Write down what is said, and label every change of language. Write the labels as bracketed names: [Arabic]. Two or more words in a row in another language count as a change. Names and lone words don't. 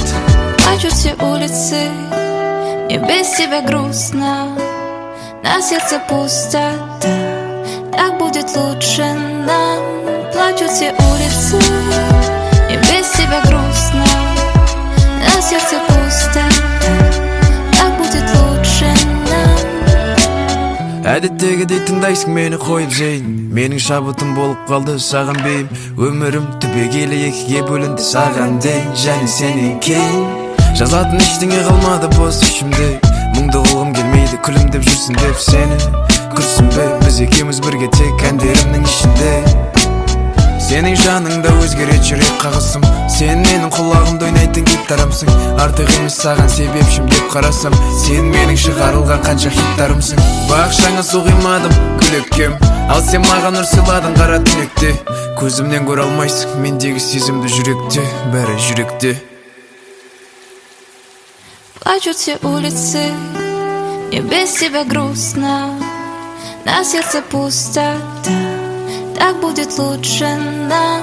[Russian] Плачут все улицы, мне без тебя грустно, на сердце пусто, так будет лучше нам. Плачут все улицы, мне без тебя грустно, на сердце пусто, так будет лучше нам. [Kazakh] Әдеттегідей тыңдайсың мені қойып жейін, менің шабытым болып қалды саған бейім. Өмірім түбегейлі екіге бөлінді саған дейін, және сенен кейін. Жазатын ештеңе қалмады бос ішімде, мұңды қылғым келмейді күлімдеп жүрсін деп сені. Күрсінбе, біз екеуміз бірге тек әндерімнің ішінде. Сенің жаныңда өзгерет жүрек қағысым, сен менің құлағымда ойнайтын гитарамсың. Артық емес саған себепшім деп қарасам, сен менің шығарылған қанша хиттарымсың. Бақшаңа су құймадым күлеккем, ал сен маған нұр сыйладың қара түнекте. Көзімнен көре алмайсың мендегі сезімді жүректе, бәрі жүректе. [Russian] Плачут все улицы, мне без тебя грустно, на сердце пусто, так будет лучше нам.